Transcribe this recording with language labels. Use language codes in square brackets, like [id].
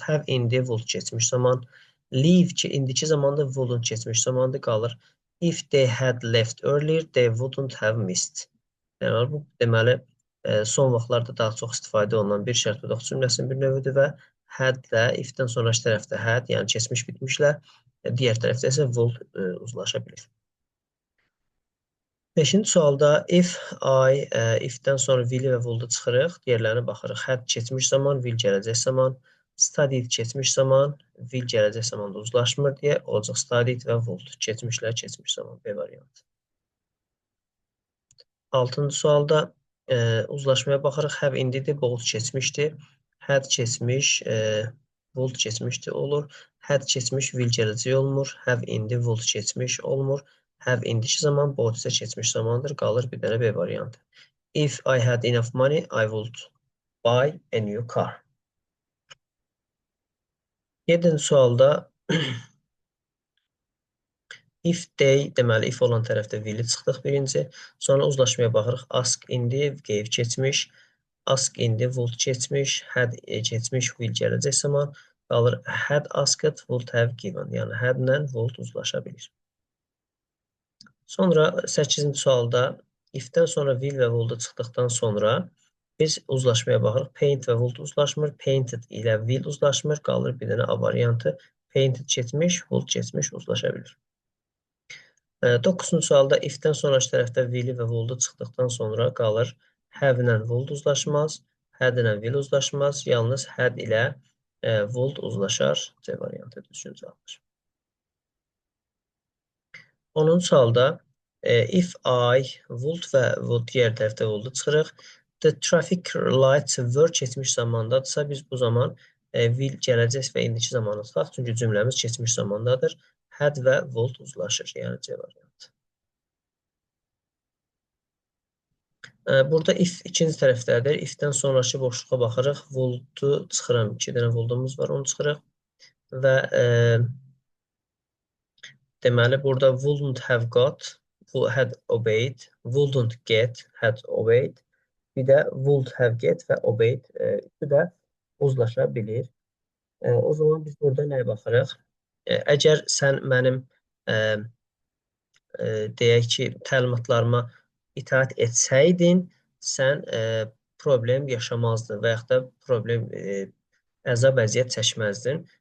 [az] Have indi, would keçmiş zaman. Leave ki, indiki zamanda wouldn't keçmiş zamandır, qalır. [en] If they had left earlier, they wouldn't have missed. [az] Yəni, bu deməli, son vaxtlarda daha çox istifadə olunan bir şərt budaq cümləsinin bir növüdür və had də if-dən sonraki tərəfdə had, yəni keçmiş bitmişlə, digər tərəfdə isə would uzlaşa bilir. Beşinci sualda if I, if-dən sonra will və would-u çıxırıq, digərlərinə baxırıq. Had keçmiş zaman, will gələcək zaman, studied keçmiş zaman, will gələcək zamanda uzlaşmır deyə olacaq studied və would keçmişlə keçmiş zaman B variantı. Altıncı sualda uzlaşmaya baxırıq. Have indidir, would keçmişdir. Had keçmiş, would keçmişdir olur. Had keçmiş, will gələcək olmur. Have indi, would keçmiş olmur. Have indiki zaman, would isə keçmiş zamandır. Qalır bir dənə B variantı. [en] If I had enough money, I would buy a new car. [az] 7-ci sualda if they, deməli if olan tərəfdə will-i çıxdıq birinci. Sonra uzlaşmaya baxırıq. Ask indi, gave keçmiş. Ask indi, would keçmiş. Had keçmiş, will gələcək zaman. Qalır [en] had asked, would have given. [az] Yəni had-lə would uzlaşa bilir. Sonra 8-ci sualda if-dən sonra will və would çıxdıqdan sonra biz uzlaşmaya baxırıq. Paint və would uzlaşmır. Painted ilə will uzlaşmır. Qalır bir dənə A variantı. Painted keçmiş, would keçmiş uzlaşa bilir. 9-cu sualda if-dən sonraki tərəfdə will və would çıxdıqdan sonra qalır have ilə would uzlaşmaz. Had ilə will uzlaşmaz. Yalnız had ilə would uzlaşar. C variantı düzgün cavabdır. 10-cu sualda if I, would və would digər tərəfdə would çıxırıq. [en] The traffic lights were [az] keçmiş zamandadırsa biz bu zaman will gələcək və indiki zamanı tutaq. Çünki cümləmiz keçmiş zamandadır. Had və would uzlaşır. Yəni C variantı. Burada if ikinci tərəfdədir. If-dən sonraki boşluğa baxırıq. Would-u çıxıram. 2 dənə would-umuz var. Onu çıxırıq. Və deməli, burada [en] wouldn't have got, had obeyed, [az] wouldn't get, had obeyed. Bir də [en] would have get [az] və obeyed üçü də uzlaşa bilir. O zaman biz burada nəyə baxırıq? Əgər sən mənim deyək ki, təlimatlarıma itaat etsəydin, sən problem yaşamazdın və yaxud da problem əzab əziyyət çəkməzdin.